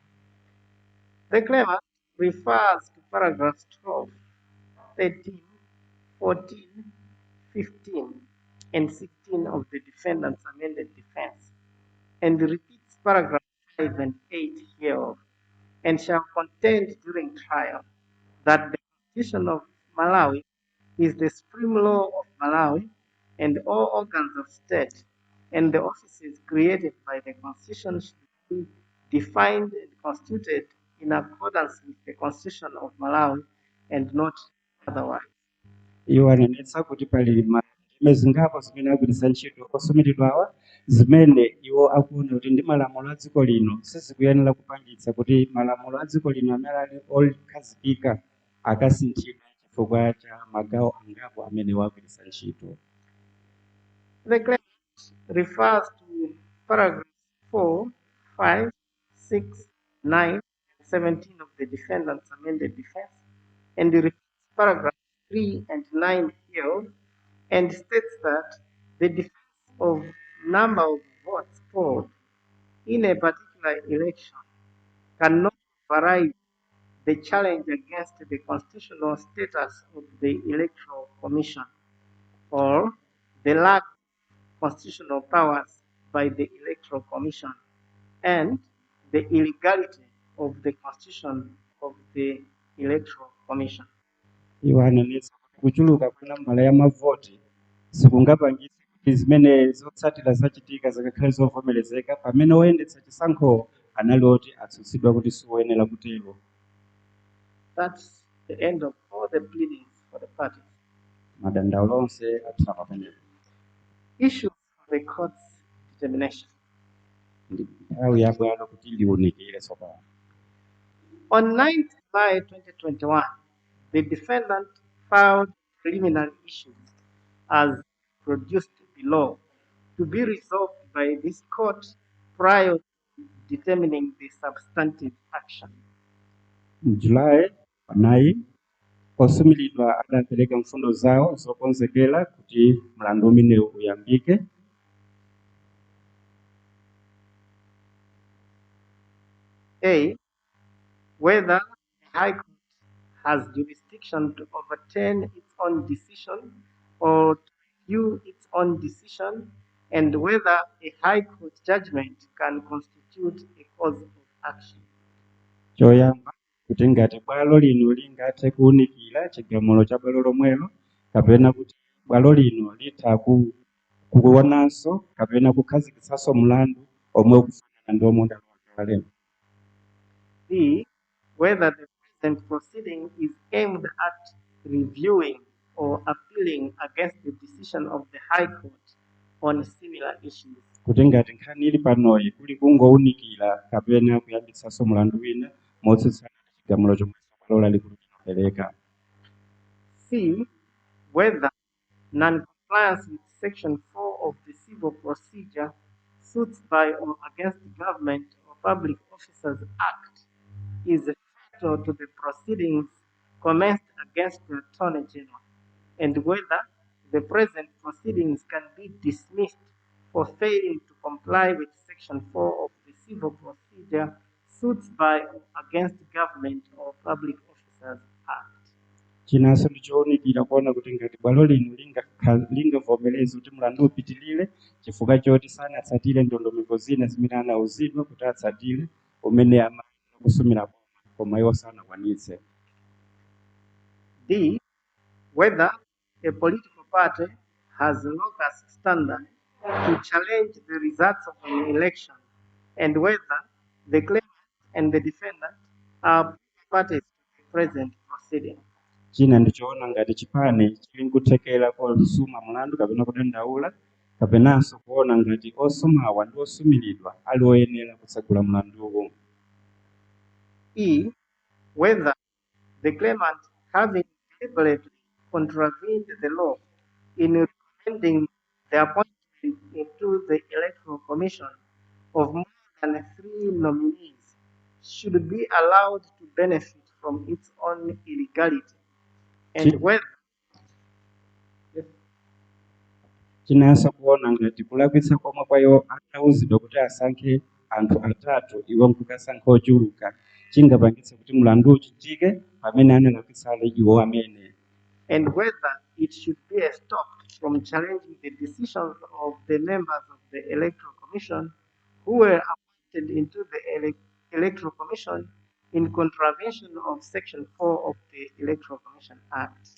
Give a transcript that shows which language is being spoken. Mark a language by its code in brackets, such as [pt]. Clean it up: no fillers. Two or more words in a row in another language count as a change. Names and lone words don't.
[en] The claimant refers to paragraphs 12, 13, 14, 15, and 16 of the defendant's amended defense and repeats paragraph 5 and 8 hereof, and shall contend during trial that the Constitution of Malawi is the supreme law of Malawi and all organs of state and the offices created by the Constitution should be defined and constituted in accordance with the Constitution of Malawi and not otherwise. [ny] Iwo anenetsa kuti pali ndime zingapo zimene agwiritsa ntchito osumiridwawa zimene iwo akuona kuti ndi malamulo a dziko lino sizikuyenera kupangitsa kuti malamulo a dziko lino amene ali okhazikika akasinthidwe chifukwa cha magawo angapo amene wagwiritsa ntchito. [en] The claimant refers to paragraphs 4, 5, 6, 9, and 17 of the defendant's amended defense and repeats paragraph 3 and 9 here and states that the defense of number of votes polled in a particular election cannot override the challenge against the constitutional status of the Electoral Commission or the lack of constitutional powers by the Electoral Commission and the illegality of the constitution of the Electoral Commission. [ny] Iwo anenetsa kuti kuchuluka kwa nambala ya mavoti sikungapangitse kuti zimene zotsatira zachitika zikakhale zovomerezeka pamene oyendetsa chisankho anali oti atsutsidwa kuti siwoyenera kutero. [en] That's the end of all the pleadings for the parties. [ny] Madandaulo onse athira pamenepo. [en] Issues for the court's determination. [ny] Ndi nthawi yabwino kuti liwunikire tsopano. [en] On 9th July 2021, the defendant filed preliminary issues as produced below to be resolved by this court prior to determining the substantive action. [ny] July 9 osumilidwa adapereka mfundo zawo zokonzekera kuti mlandu umenewu uyambike. [en] A. Whether the High Court has jurisdiction to overturn its own decision or to review its own decision, and whether a High Court judgment can constitute a cause of action. [ny] Choyamba kuti ngati bwalo lino lingathe kuwunikira chigamulo cha bwalo lomwelo kapena kuti bwalo lino litha kuwonanso kapena kukhazikitsanso mlandu omwe ukufanana ndi omwe udakale. [en] B. Whether the present proceeding is aimed at reviewing or appealing against the decision of the High Court on similar issues. [ny] Kuti ngati nkhani ili panoyi kuli kungowunikira kapena kuyambitsanso mlandu wina motsutsana ndi chigamulo chomwe bwalo lalikulu linapereka. [en] C. Whether non-compliance with Section 4 of the Civil Procedure Suits by or Against Government or Public Officers Act is fatal to the proceedings commenced against the Attorney General, and whether the present proceedings can be dismissed for failing to comply with Section 4 of the Civil Procedure Suits by or Against Government or Public Officers Act. [ny] Chinanso ndichowunikira kuona kuti ngati bwalo lino lingavomereza kuti mlandu upitilire chifukwa choti sanatsatire ndondomeko zina zimene anawuzidwa kuti atsatire umene amayenera kusumira koma iwo sanakwanitse. [en] D. Whether a political party has locus standard to challenge the results of an election, and whether the claimant and the defendant are parties to the present proceeding. [ny] China ndichoona ngati chipani chili nkuthekera kusuma mlandu kapena kudandaula kapenanso kuona ngati osumawa ndi osumiridwa ali oyenera kutsegula mlanduwu. [en] E. Whether the claimant, having deliberately contravened the law in recommending the appointment into the Electoral Commission of more than 3 nominees, should be allowed to benefit from its own illegality, and whether [ny] Chinanso kuona ngati kulakwitsa komwe kwayo atawuzidwa kuti asankhe anthu atatu iwo nkukasankha ochuluka chingapangitse kuti mlandu uchitike pamene analakwitsale iwo amene. [en] And whether it should be stopped from challenging the decisions of the members of the Electoral Commission who were appointed into the Electoral Commission in contravention of Section 4 of the Electoral Commission Act.